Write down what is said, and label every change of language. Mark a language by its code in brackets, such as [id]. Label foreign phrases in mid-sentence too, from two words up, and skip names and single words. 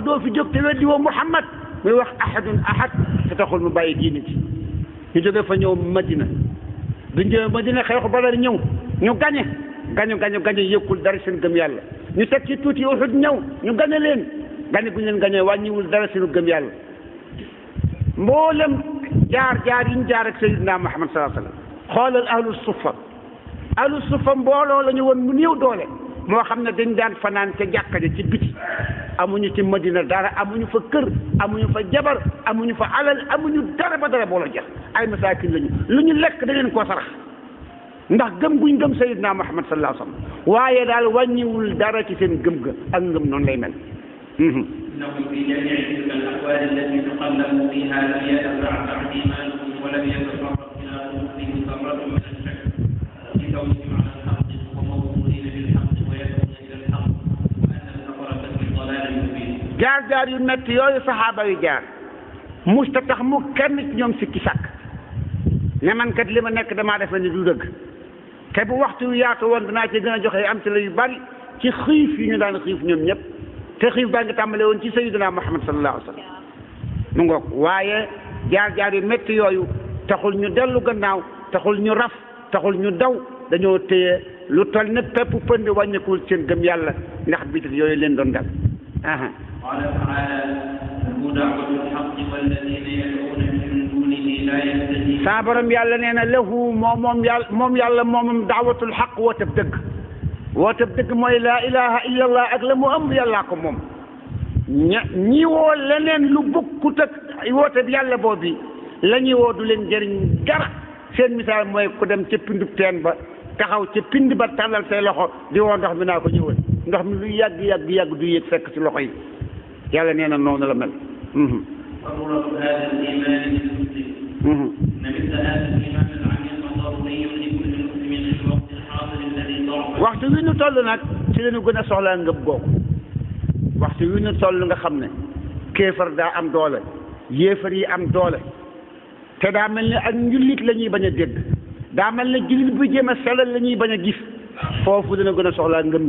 [wo] doo fi jóg te weddi woo Muhammad muy wax [ar] أحد أحد [wo] te taxul mu bàyyi diine ci ñu jóge fa ñëw Madina duñ jóge Madina xeexu Badar ñëw ñu gañe yëkkul dara seen gëm yàlla ñu teg ci tuuti Uhud ñëw ñu gañe leen gañe bu ñu leen gañee wàññiwul dara seenu gëm yàlla mboolem jaar yi ñu jaar ak Sayyidina Muhammad [ar] صلى الله عليه وسلم [wo] xoolal [ar] أهل الصفة [wo] mbooloo la ñu woon mu néew doole moo xam ne dañ daan fanaan ca jàkka ja ci biti amuñu ci Madina dara amuñu fa kër amuñu fa jabar amuñu fa alal amuñu dara ba dara booloo jeex ay masaakin lañu lu ñu lekk da leen koo sarax ndax gëm guñ gëm Sayyidina Muhammad [ar] صلى الله عليه وسلم [wo] waaye daal wàññiwul dara ci seen gëm ga ak ngëm noonu lay mel. [ar] إنهم في جميع تلك الأحوال التي تقلبوا فيها لم يتبعث إيمانهم ولم يتفرق إلى قلوبهم ذرة من الشك بكونهم على الحق وموصولين بالحق ويدعون إلى الحق وأن الكفرة في ضلال مبين. [wo] jaar yu métti yooyu saxaaba yu jaar musta tax mu kenn ci ñoom sikki sàkk ne man kat li ma nekk damaa defe ni du dëgg te bu waxtu wi yaatu woon dinaa ci gën a joxe am ci la yu bari ci xiif yi ñu daan xiif ñoom ñëpp. te xiif baa ngi tàmbale woon ci sayyidina Muhammad [ar] صلى الله عليه وسلم [wo] mu ngoog waaye jaar yu métti yooyu taxul ñu dellu gannaaw taxul ñu raf taxul ñu daw dañoo téye lu toll ne pepp pënd wàññikuwul seen gëm yàlla ndax bitik yooyu leen doon dal. [ar] قال تعالى له دعوة الحق والذين يدعون من دونه لا يستجيبون. [wo] saa borom yàlla nee na lahu moom yàlla moomam [ar] دعوة الحق [wo] wootab dëgg. wootab dëgg mooy [ar] لا إله إلا الله [wo] ak la mu ëmb yàllaa ko moom ñi woo leneen lu bokkut ak wootab yàlla boobu la ñuy woo du leen jëriñ dara seen misaal mooy ku dem ca pindub teen ba taxaw ca pind ba tàllal say loxo di woo ndox mi naa ko ñëwal ndox mi lu yàgg du yëg fekk ci loxo yi yàlla nee na noonu la mel. [ar] ضرورة هذا الإيمان للمسلم. أن مثل هذا الإيمان العميق ضروري لكل مسلم في الوقت الحاضر الذي ضرب. [wo] waxtu wi ñu toll nag ci la ñu gën a soxlaa ngëm googu waxtu wi ñu toll nga xam ne kéefar daa am doole yéefar yi am doole te daa mel ne ak njullit la ñuy bañ a dégg daa mel ne jullit bu jéem a selal la ñuy bañ a gis foofu dina gën a soxlaa ngëm